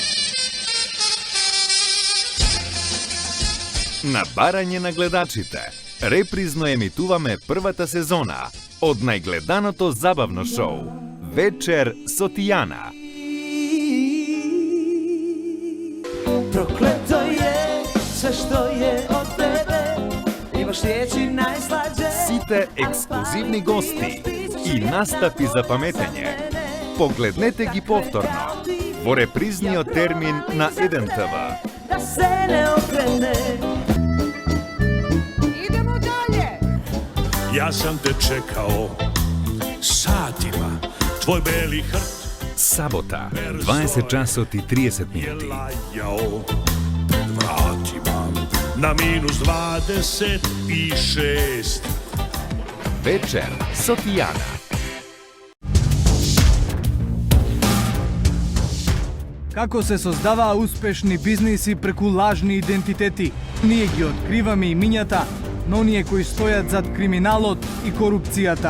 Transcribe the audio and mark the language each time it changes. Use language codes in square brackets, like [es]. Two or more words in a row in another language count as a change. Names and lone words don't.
[mk] На барање на гледачите. Репризно емитуваме првата сезона од најгледаното забавно шоу Вечер со Тијана. [sr] Проклето je sve što je od tebe, imaš riječi najslađe. [mk] Сите ексклузивни гости и настапи за паметење. Погледнете ги повторно во репризниот термин на 1TV. [sr] Da se ne okrene. Ja sam te čekao satima, tvoj beli hrt [mk] Сабота, 20 часот и 30 минути. [sr] lajao vratima na -26. [mk] Вечер со Тијана. Како се создаваа успешни бизниси преку лажни идентитети? Ние ги откриваме имињата на оние кои стојат зад криминалот и корупцијата.